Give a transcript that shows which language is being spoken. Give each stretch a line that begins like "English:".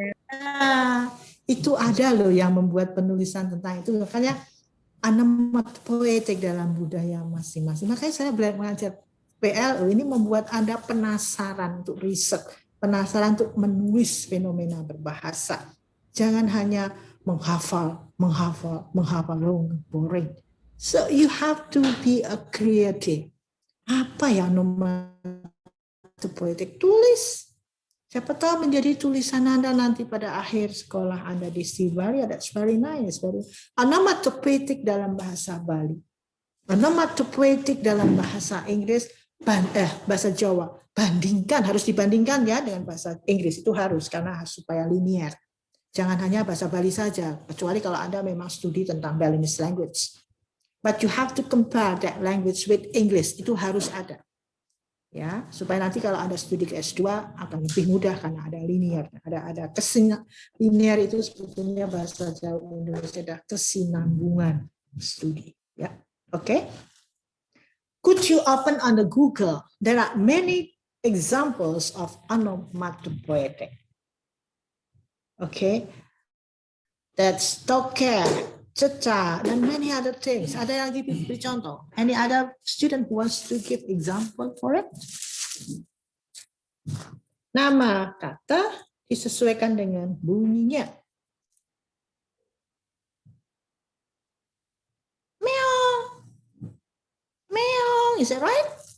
Indonesian: Nah, itu ada loh yang membuat penulisan tentang itu. Makanya onomatopoetic dalam budaya masing-masing. Makanya saya belajar PLU ini membuat Anda penasaran untuk riset, penasaran untuk menulis fenomena berbahasa. Jangan hanya menghafal.
English: Oh, boring. So you have to be a creative.
Indonesian: Apa yang onomatopoetic? Tulis. Siapa tahu menjadi tulisan Anda nanti pada akhir sekolah Anda di Sivaria.
English: That's very nice.
Indonesian: Onomatopoetic dalam bahasa Bali. Onomatopoetic dalam bahasa Inggris, bahasa Jawa. Bandingkan, harus dibandingkan ya dengan bahasa Inggris. Itu harus, karena supaya linear. Jangan hanya bahasa Bali saja, kecuali kalau Anda memang studi tentang Balinese language.
English: But you have to compare that language with English.
Indonesian: Itu harus ada. Ya, supaya nanti kalau Anda studi ke S2 akan lebih mudah karena ada linear, ada linear itu sebetulnya bahasa Jawa Indonesia ada kesinambungan studi, ya. Oke.
English: Could you open on the Google? There are many examples of onomatopoetic. Okay. That's toker, ceca, and many other things.
Indonesian: Ada yang beri contoh?
English: Any other student who wants to give example for it?
Indonesian: Nama kata disesuaikan dengan bunyinya.
English: Meong. Meong, is that right?